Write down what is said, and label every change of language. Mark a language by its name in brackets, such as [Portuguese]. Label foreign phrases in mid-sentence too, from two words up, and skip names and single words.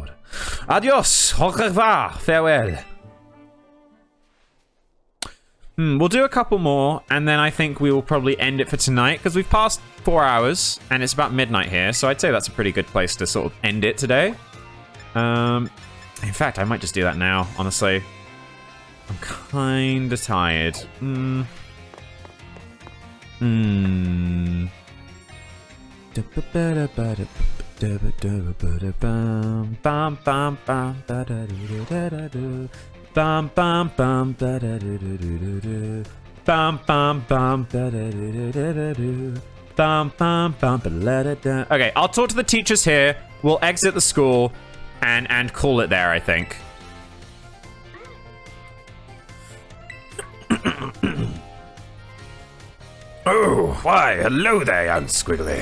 [English] Adios, [French] au revoir, [English] farewell. We'll do a couple more, and then I think we will probably end it for tonight, because we've passed 4 hours, and it's about midnight here, so I'd say that's a pretty good place to sort of end it today. In fact, I might just do that now, honestly. I'm kinda tired. Bum bum bum ba da do do do do do. Bum bum bum ba da do do do do do. Bum bum bum ba la da da. Okay, I'll talk to the teachers here. We'll exit the school and call it there, I think. Oh, why, hello there, young Squiggly.